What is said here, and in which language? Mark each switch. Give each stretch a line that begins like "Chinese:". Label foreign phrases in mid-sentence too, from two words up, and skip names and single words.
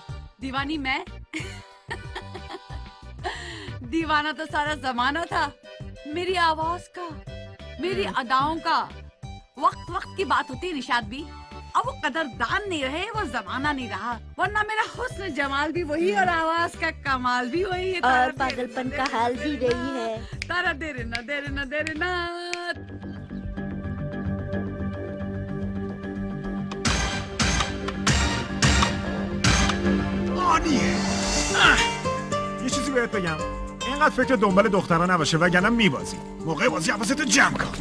Hindi: दीवानी मैं दीवाना तो सारा जमाना था मेरी आवाज का मेरी अदाओं का वक्त वक्त की बात होती है निशाद भी अब वो कदरदान नहीं रहे वो जमाना नहीं रहा वरना मेरा हुस्न जमाल भी वही और आवाज का कमाल भी वही है और पागलपन का हाल भी रही है तारा देरे ना देरे ना देरे ना
Persian: آنیه یه چیزی بهت بگم اینقدر فکر دنبال دخترها نباشه وگرنه میبازی موقع بازی حواستو جمع کن